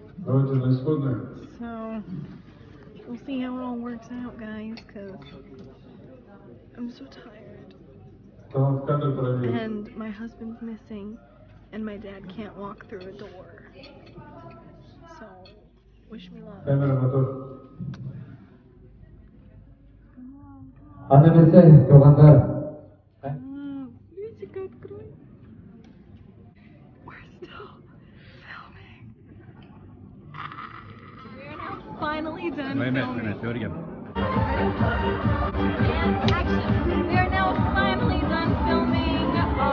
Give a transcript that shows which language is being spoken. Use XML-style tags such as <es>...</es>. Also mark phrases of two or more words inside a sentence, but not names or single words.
<en>So, we'll see how it all works out, guys, because I'm so tired. And my husband's missing, and my dad can't walk through a door. So, wish me luck. Анnemesi тугандар. We're still filming. We're now finally done Wait a filming. minute, do it again. And action. We are now finally done filming our</en>